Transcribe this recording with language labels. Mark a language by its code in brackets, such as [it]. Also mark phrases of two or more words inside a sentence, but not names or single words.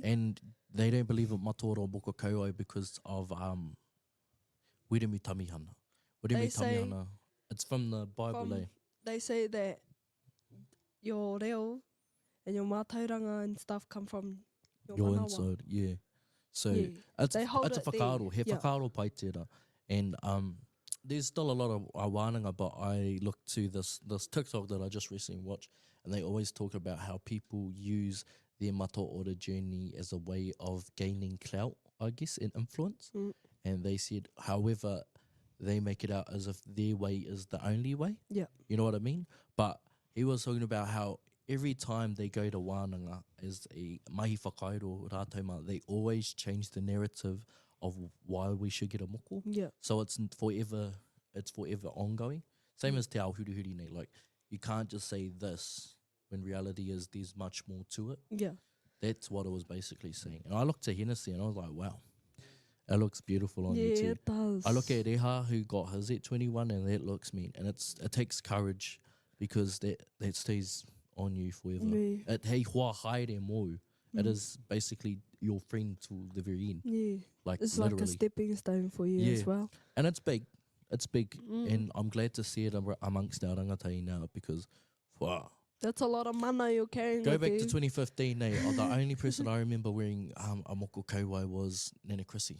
[en] And they don't believe in mataora or [mi] moko kauai [en] because of Wiremi Tamihana. Wiremi Tamihana. It's from the Bible, They say that your reo and your mātauranga and stuff come from your manawa. Inside, So it's a whakaaro. [mi] He whakaaro pai tērā. [en] And there's still a lot of wānanga, but I looked to this TikTok that I just recently watched, and they always talk about how people use their mataora journey as a way of gaining clout, I guess, and influence. And they said, however, they make it out as if their way is the only way. You know what I mean? But he was talking about how every time they go to wānanga as a [mi] mahi whakairo rātauma, [en] they always change the narrative of why we should get a moko. So it's forever ongoing. Same as [mi] te ao hurihuri nei. [en] Like, you can't just say this when reality is there's much more to it. That's what it was basically saying. And I looked at Hennessy and I was like, wow. It looks beautiful on you too. Yeah, it does. I look at Reha who got his at 21 and that looks mean. And it takes courage because that stays on you forever. [mi] It hei hoa haere mōu. [en] It is basically your friend to the very end. Like it's literally. like a stepping stone for you as well. And it's big. It's big. And I'm glad to see it amongst our rangatahi now because, wow. That's a lot of mana you're carrying. Go back to 2015, the only person I remember wearing a [mi] moko kauai [en] was Nana Chrissy.